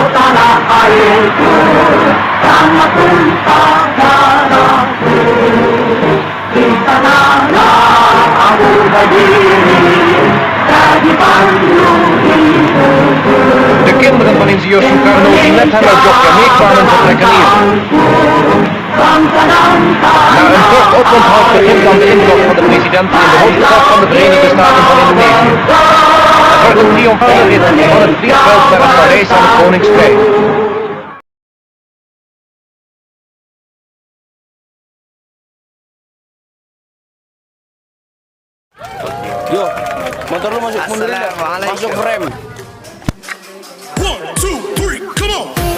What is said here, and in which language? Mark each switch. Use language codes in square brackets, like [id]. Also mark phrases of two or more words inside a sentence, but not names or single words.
[nl] De kinderen van ingenieur Sukarno die met hem uit Jogja meekwamen vertrekken hier. Na een kort oponthoud begint dan de intocht van de president in de hoofdstad van de Verenigde Staten van Indonesië. Het wordt een triomfale rit van het vliegveld naar het paleis aan het Koningsplein. [id] Yo, motor lu masuk mundur ya? Masuk rem. 1, 2, 3, [en] come on!